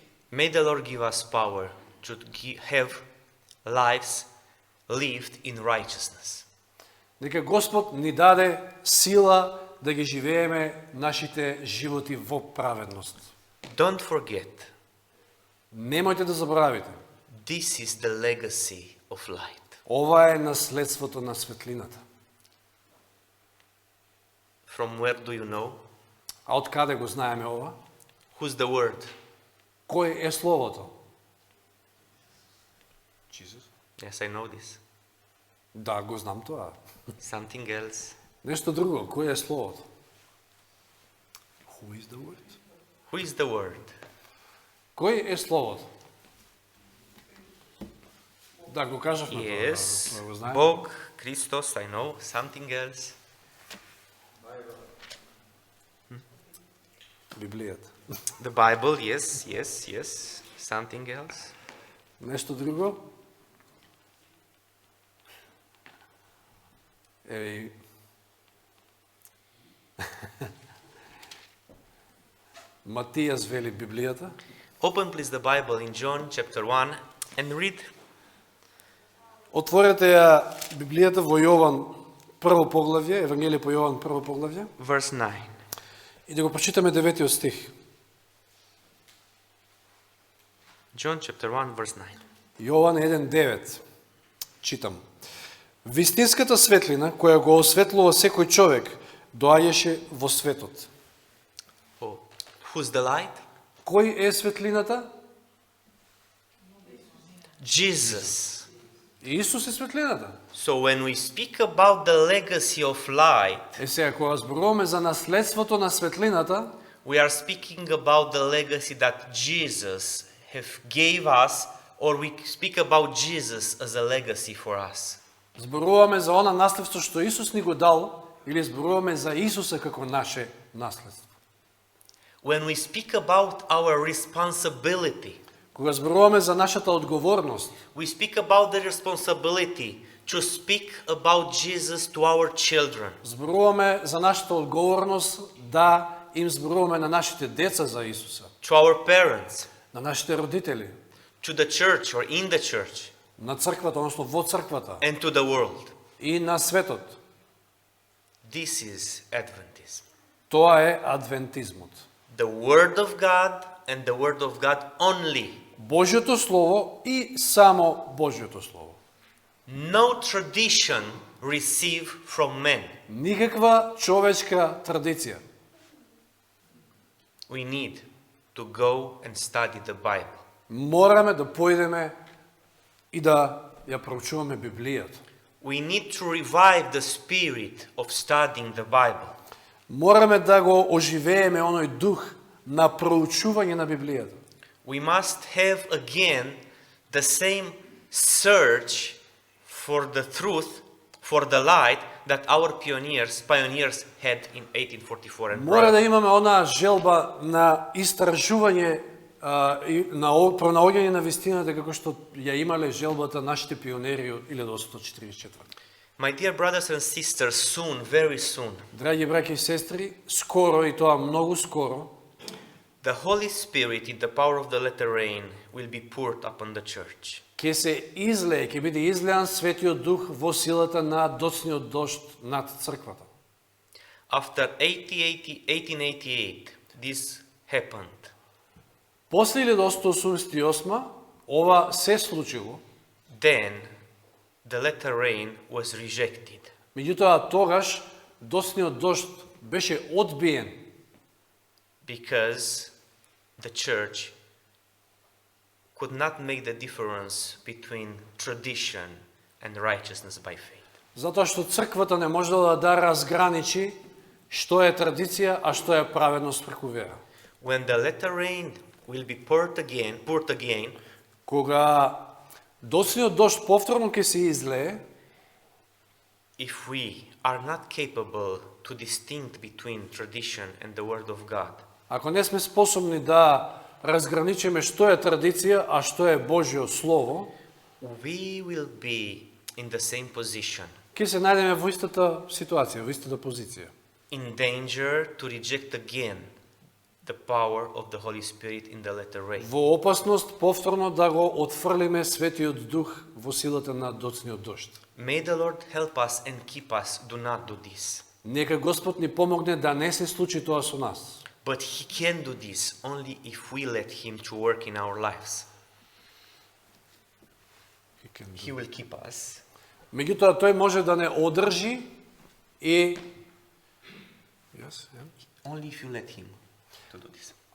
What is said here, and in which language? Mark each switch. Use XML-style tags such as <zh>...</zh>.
<en>May the Lord give us power to have lives lived in righteousness.</en> <mk>Нека Господ ни даде сила да ги живееме нашите животи во праведност.</mk> <en>Don't forget,</en> <mk>Немојте да заборавите.</mk> <en>this is the legacy of light.</en> <mk>Ова е наследството на светлината.</mk> <en>From where do you know?</en> <mk>А од каде го знаеме ова?</mk> <en>Who's the word?</en> <mk>Кој е Словото?</mk> <en>Yes, I know this.</en> <mk>Да, го знам тоа.</mk> <en>Something else.</en> <mk>Нешто друго, кој е Словото?</mk> <en>Who is the word? Who is the word?</en> <mk>Кој е Словото? Да, го кажавме тоа.</mk> <en>Yes,</en> <mk>Тоа го знаеме.</mk> <en>Bog, Christos, I know. Something else.</en> <mk>Библијата.</mk> <en>The Bible, yes, yes, yes. Something else.</en> <mk>Нешто друго? Еј. Матијас вели Библијата.</mk> <en>Open please the Bible in John chapter 1 and read</en> <mk>Отворете ја Библијата во Јован прво поглавје, Евангелие по Јован прво поглавје,</mk> <en>verse 9.</en> <mk>и да го прочитаме 9 стих.</mk> <en>John chapter 1 verse 9.</en> <mk>Јован 1:9. Читам. Вистинската светлина која го осветлува секој човек доаѓаше во светот.</mk> <en>Oh, who's the light?</en> <mk>Кој е светлината?</mk> <en>Jesus.</en> <mk>Исус е светлината.</mk> <en>So when we speak about the legacy of light,</en> <mk>Е сега, кога зборуваме за наследството на светлината,</mk> <en>we are speaking about the legacy that Jesus have gave us, or we speak about Jesus as a legacy for us.</en> <mk>зборуваме за она наследство што Исус ни го дал или зборуваме за Исуса како наше наследство.</mk> <en>When we speak about our responsibility,</en> <mk>Кога зборуваме за нашата одговорност,</mk> <en>we speak about the responsibility to speak about Jesus to our children,</en> <mk>зборуваме за нашата одговорност да им зборуваме на нашите деца за Исуса,</mk> <en>to our parents,</en> <mk>на нашите родители,</mk> <en>to the church or in the church,</en> <mk>на црквата, односно во црквата</mk> <en>and to the world.</en> <mk>и на светот.</mk> <en>This is Adventism.</en> <mk>Тоа е адвентизмот.</mk> <en>The Word of God and the Word of God only.</en> <mk>Божјото слово и само Божјото слово.</mk> <en>No tradition received from men.</en> <mk>Никаква човечка традиција.</mk> <en>We need to go and study the Bible.</en> <mk>Мораме да појдеме и да ја проучуваме Библијата.</mk> <en>We need to revive the spirit of studying the Bible.</en> <mk>Мораме да го оживееме оној дух на проучување на Библијата.</mk> <en>We must have again the same search for the truth, for the light that our pioneers had in 1844 and</en> <mk>Мора</mk> <en>prior.</en> <mk>да имаме онаа желба на истражување и на пронаоѓање на вистината како што ја имале желбата нашите пионери од 1844.</mk> <en>My dear brothers and sisters, soon, very soon,</en> <mk>Драги браќа и сестри, скоро и тоа многу скоро,</mk> <en>the Holy Spirit in the power of the latter rain will be poured upon the church.</en> <mk>ќе се излее, ќе биде излеан Светиот Дух во силата на доцниот дожд над црквата.</mk> <en>After 1888, this happened.</en> <mk>После 1888 ова се случило,</mk> <en>Then the latter rain was rejected.</en> <mk>меѓутоа тогаш доцниот дожд беше одбиен</mk> <en>Because the church could not make the difference between tradition and righteousness by faith.</en> <mk>затоа што црквата не можела да разграничи што е традиција, а што е праведност преку вера.</mk> <en>When the latter rain will be poured again,</en> <mk>Кога доцниот дожд повторно ќе се излее,</mk> <en>if we are not capable to distinct between tradition and the word of God,</en> <mk>ако не сме способни да разграничиме што е традиција, а што е Божјо слово,</mk> <en>we will be in the same position,</en> <mk>ќе се најдеме во истата ситуација, во истата позиција.</mk> <en>in danger to reject again the power of the Holy Spirit in the latter rain.</en> <mk>Во опасност повторно да го отфрлиме Светиот Дух во силата на доцниот дожд.</mk> <en>May the Lord help us and keep us do not do this.</en> <mk>Нека Господ ни помогне да не се случи тоа со нас.</mk> <en>But He can do this only if we let Him to work in our lives. He will keep us.</en> <mk>Меѓутоа тој може да не одржи и</mk> <en>Only if you let Him to do this.</en>